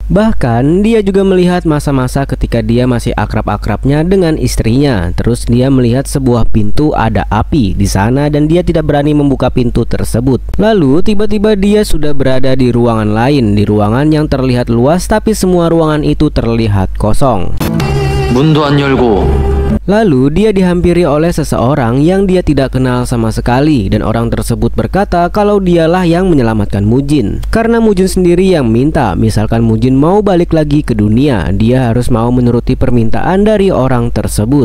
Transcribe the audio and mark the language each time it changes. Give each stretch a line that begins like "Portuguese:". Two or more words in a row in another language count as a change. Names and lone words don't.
Indonesian: Bahkan dia juga melihat masa-masa ketika dia masih akrab-akrabnya dengan istrinya. Terus dia melihat sebuah pintu ada api di sana dan dia tidak berani membuka pintu tersebut. Lalu tiba-tiba dia sudah berada di ruangan lain, di ruangan yang terlihat luas tapi semua ruangan itu terlihat kosong.
Korean: 문도 안 열고
Indonesian: Lalu dia dihampiri oleh seseorang yang dia tidak kenal sama sekali, dan orang tersebut berkata kalau dialah yang menyelamatkan Mujin. Karena Mujin sendiri yang minta, misalkan Mujin mau balik lagi ke dunia, dia harus mau menuruti permintaan dari orang tersebut.